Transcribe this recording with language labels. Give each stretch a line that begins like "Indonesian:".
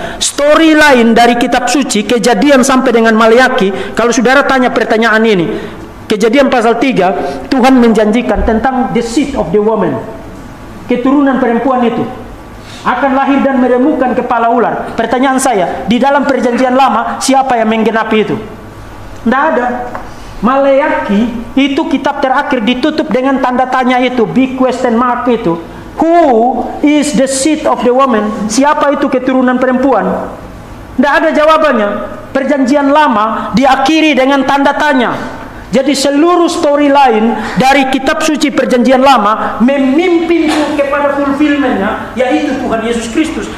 Indonesian: Storyline dari kitab suci, Kejadian sampai dengan Maleakhi, kalau saudara tanya pertanyaan ini, Kejadian pasal 3, Tuhan menjanjikan tentang
English: the seed of the woman,
Indonesian: keturunan perempuan itu akan lahir dan meremukkan kepala ular. Pertanyaan saya, di dalam perjanjian lama siapa yang menggenapi itu? Tidak ada. Maleakhi itu kitab terakhir ditutup dengan tanda tanya itu,
English: big question mark
Indonesian: itu.
English: Who is the seed of the woman?
Indonesian: Siapa itu keturunan perempuan? Tidak ada jawabannya. Perjanjian lama diakhiri dengan tanda tanya. Jadi seluruh storyline dari kitab suci perjanjian lama memimpin kepada fulfillmentnya, yaitu Tuhan Yesus Kristus.